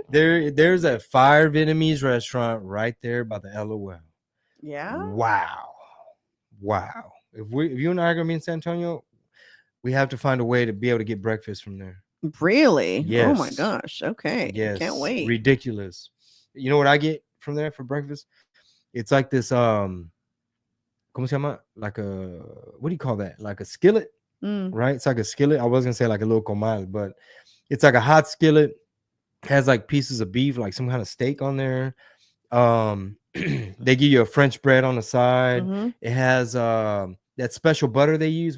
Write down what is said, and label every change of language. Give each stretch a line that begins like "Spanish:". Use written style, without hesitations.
English: There's a fire Vietnamese restaurant right there by the LOL. Yeah. Wow. If you and I are gonna be in San Antonio, we have to find a way to be able to get breakfast from there. Really? Yes. Oh my gosh. Okay. Yes. Can't wait. Ridiculous. You know what I get from there for breakfast? It's like this
Spanish: ¿Cómo se llama?
English: Like a, what do you call that? Like a skillet, right? It's like a skillet. I was gonna say like a little comal, but it's like a hot skillet. Has like pieces of beef, like some kind of steak on there. They give you a French bread on the side. Mm-hmm. It has that special butter they use.